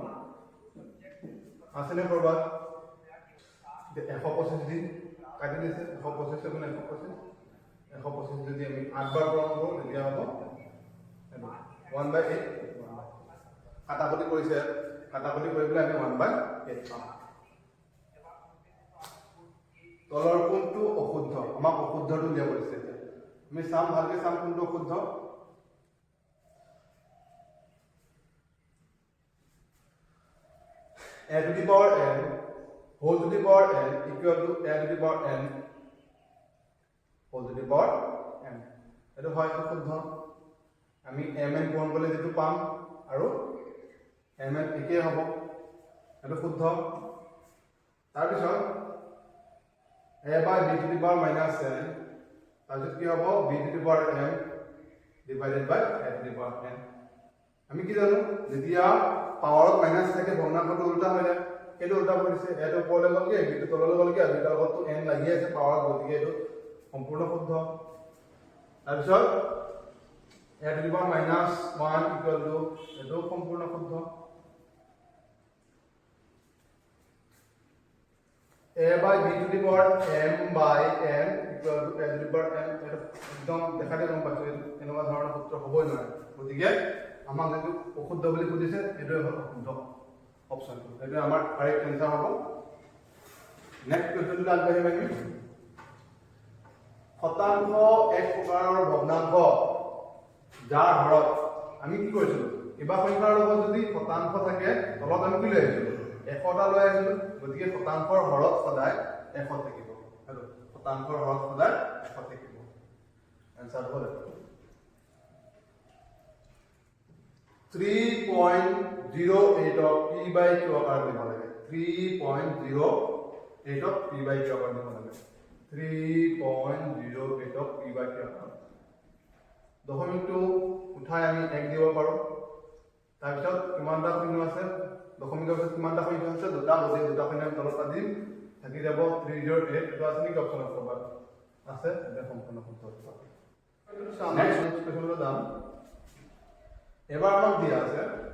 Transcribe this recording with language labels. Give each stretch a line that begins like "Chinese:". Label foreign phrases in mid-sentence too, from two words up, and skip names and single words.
Assamese: আছেনে কৰবাত 125 দিন কাটি দিছে 125 গুণ 125 125 যদি আমি 8 বাৰ পূৰণ কৰো তেতিয়া হ'ব 1/8 কাটাকুটি কৰিছে কাটাকুটি কৰি পেলাই আমি 1/8 পাম তলৰ কোনটো অশুদ্ধ আমাক অশুদ্ধটো উলিয়াব দিছে আমি চাম ভালকে চাম কোনটো অশুদ্ধ
English: a to the power n whole to the power n equal to a to the power n whole to the power n
Assamese: এটো হয় শুদ্ধ আমি mn কোন বলে যেটো পাম আৰু mn একে হ'ব এটো শুদ্ধ তাৰ পিছত
English: a by b to the power minus n
Assamese: তাৰপিছত কি হ'ব
English: b to the power m divided by a to the power n
Assamese: আমি কি জানো যেতিয়া পাৱাৰত মাইনাস থাকে ভগ্নাংশটো উল্টা হৈ যায় এটো উল্টা কৰিছে এটো ওপৰলৈ গলগে এটো তললৈ গলগে আৰু এটা লগতো n লাগি আছে পাৱাৰত গতিকে এটো সম্পূৰ্ণ শুদ্ধ তাৰপিছত
English: a to the power minus 1 equal to
Assamese: এটো সম্পূৰ্ণ শুদ্ধ
English: a by b to the power m by n equal to a to the power n
Assamese: এটো একদম দেখাতে গম পাইছো এনেকুৱা ধৰণৰ সূত্ৰ হ'বই নোৱাৰে গতিকে আমাক যেটো অশুদ্ধ বুলি কৈছে এটো হ'ল অশুদ্ধ অপশ্যনটো সেইটো আমাৰ
English: correct answer
Assamese: হ'ব নেক্সট কোৱেশ্চনটো আগবাঢ়িম আমি শতাংশ এক প্ৰকাৰৰ ভগ্নাংশ যাৰ হৰত আমি কি কৰিছিলো কিবা সংখ্যাৰ লগত যদি শতাংশ থাকে তলত আমি কি লৈ আহিছিলো 100টা লৈ আহিছিলো গতিকে শতাংশৰ হৰত সদায় 100 থাকিব হেল্ল শতাংশৰ হৰত সদায় 100 থাকিব এনসাৰ হ'ল 3.08
English: of p by q
Assamese: আকাৰ দিব লাগে 3.08
English: of p by q
Assamese: আকাৰ দিব লাগে 3.08
English: of p by q
Assamese: আকাৰ দশমিকটো উঠাই আমি 1 দিব পাৰো তাৰপিছত কিমানটা শূন্য আছে দশমিকৰ পিছত কিমানটা শূন্য আছে দুটা গতিকে দুটা শূন্য আমি তলত দিম থাকি যাব 308 এটা আছে নেকি অপচন কৰবা আছে এটা সম্পূৰ্ণ শুদ্ধ উত্তৰ নেক্সট কোৱেশ্চনটো দাম এবাৰ আমাক দিয়া আছে